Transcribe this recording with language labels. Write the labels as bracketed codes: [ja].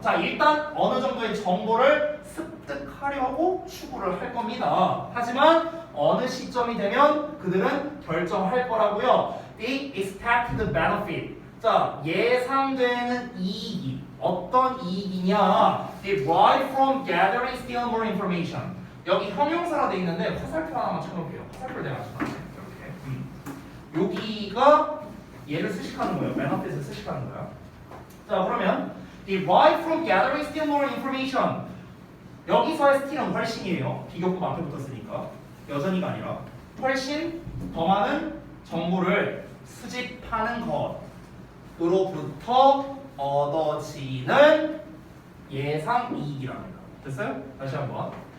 [ko] 자, 일단 어느 정도의 정보를 습득하려고 추구를 할 겁니다. 하지만 어느 시점이 되면 그들은 결정할 거라고요. [en] They expect the benefit. [ko] 자, 예상되는 이익이 어떤 이익이냐? [en] They derive from gathering still more information. [ko] 여기 형용사가 돼 있는데 화살표 하나만 쳐놓을게요. 화살표 내가 쳐놓을게요. 이렇게. 여기가 얘를 수식하는 거예요. benefit을 수식하는 거야. [en] 자, 그러면 derive from gathering still more information. [ko] 여기서의 still은 훨씬이에요. 비교급 앞에 붙었으니까. 여전히가 아니라 훨씬 더 많은 정보를 수집하는 것으로부터 얻어지는 예상 이익이랍니다. 됐어요? 다시 한번.